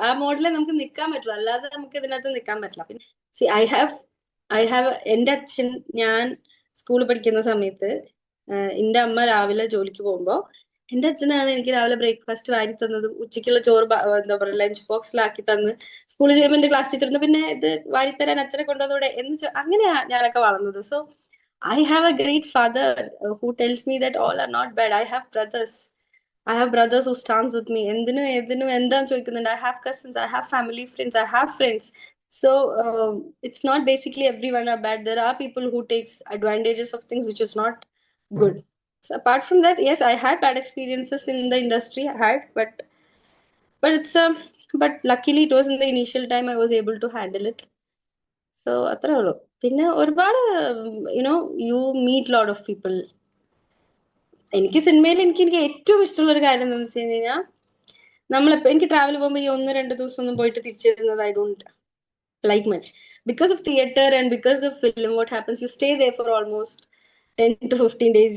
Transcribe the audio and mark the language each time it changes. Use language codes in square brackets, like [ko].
[ml] ആ മോഡലിൽ നമുക്ക് നിൽക്കാൻ പറ്റുള്ളൂ, അല്ലാതെ നമുക്ക് ഇതിനകത്ത് നിൽക്കാൻ പറ്റില്ല. പിന്നെ [en] see I have [ml] എൻ്റെ അച്ഛൻ, ഞാൻ സ്കൂളിൽ പഠിക്കുന്ന സമയത്ത് എൻ്റെ അമ്മ രാവിലെ ജോലിക്ക് പോകുമ്പോൾ എൻ്റെ അച്ഛനാണ് എനിക്ക് രാവിലെ ബ്രേക്ക്ഫാസ്റ്റ് വാരി തന്നതും ഉച്ചയ്ക്കുള്ള ചോറ് എന്താ പറയുക ലഞ്ച് ബോക്സിലാക്കി തന്ന് സ്കൂളിൽ ചെയ്യുമ്പോൾ എൻ്റെ ക്ലാസ് ടീച്ചർ പിന്നെ ഇത് വാരിത്തരാൻ അച്ഛനെ കൊണ്ടുവന്നൂടെ എന്ന് അങ്ങനെയാ ഞാനൊക്കെ വളർന്നത്. [en] So I have a great father who tells me that all are not bad. I have brothers. I have brothers who stands with me. [ml] എന്തിനും ഏതിനും എന്താന്ന് ചോദിക്കുന്നുണ്ട്. [en] I have cousins. I have family friends. I have friends. So it's not basically everyone are bad. There are people who takes advantages of things which is not good. So apart from that, yes, I had bad experiences in the industry. I had, but it's but luckily it was in the initial time I was able to handle it. [ml] So അത്രേ ഉള്ളൂ. പിന്നെ ഒരുപാട് [en] You know you meet lot of people. [ml] എനിക്ക് സിനിമയിൽ എനിക്ക് ഏറ്റവും ഇഷ്ടമുള്ള ഒരു കാര്യം എന്താണെന്ന് വെച്ച് കഴിഞ്ഞാൽ നമ്മളിപ്പോ എനിക്ക് ട്രാവൽ പോകുമ്പോൾ ഈ 1-2 ദിവസം ഒന്നും പോയിട്ട് തിരിച്ചു വരുന്നത് [en] I don't like much. Because of theatre and because of film what happens, you stay there for almost 10 to 15 days.